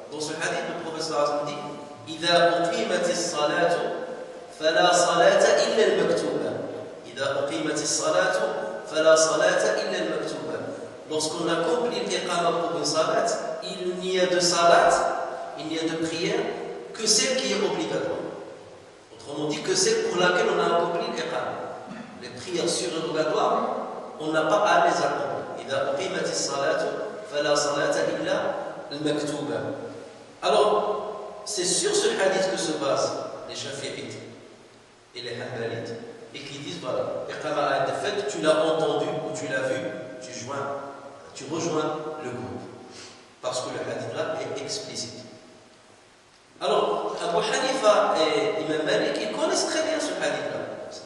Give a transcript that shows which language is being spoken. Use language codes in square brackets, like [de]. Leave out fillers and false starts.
[fr] Dans ce hadith, le prophète sallallahu alayhi wa sallam dit [ar] إذا أقيمت الصلاة فلا صلاة إلا المكتوبة. إذا أقيمت الصلاة فلا صلاة إلا المكتوبة. [fr] Lorsqu'on accomplit l'iqama pour une salat, il n'y a de salat, il n'y a de prière que celle qui est obligatoire. Autrement dit, que celle pour laquelle on a accompli l'iqama. Les prières surérogatoires, on n'a pas à les accomplir. [ar] إذا أقيمت الصلاة فلا صلاة إلا المكتوبة. [fr] Alors, c'est sur ce hadith que se basent les Shafi'ites et les Hanbalites et qui disent voilà, l'iqama a été faite, tu l'as entendu ou tu l'as vu, tu rejoins le groupe. Parce que le hadith là est explicite. Alors, Abu Hanifa et Imam Malik, ils connaissent très bien ce hadith là.